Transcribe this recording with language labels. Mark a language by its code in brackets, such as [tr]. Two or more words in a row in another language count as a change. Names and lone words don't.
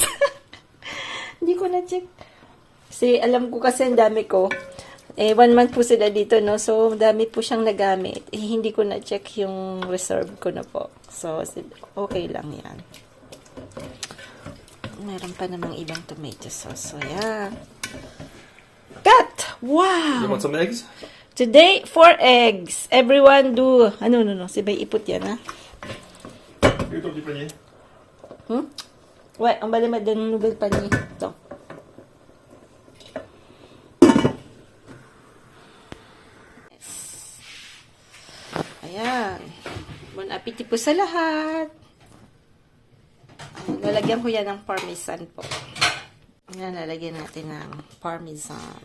[tl] Hindi ko na-check. Kasi alam ko kasi ang dami ko. 1 month po sila dito, no? So, dami po siyang nagamit. Hindi ko na-check yung reserve ko na po. So, okay lang yan. Meron pa namang ibang [en] tomato sauce. So, yeah. Cut! Wow! You want some eggs? Today, 4 eggs. Everyone do... No. [tl] Sibay ipot yan, ha? [fr] Et ton petit panier? Ouais, on va les mettre dans un nouvel panier. [tl] Ito. Yes. Ayan. [fr] Bon appetit [tl] po sa lahat. Ayan, lalagyan ko yan ng parmesan po. Ayan, lalagyan natin ng parmesan.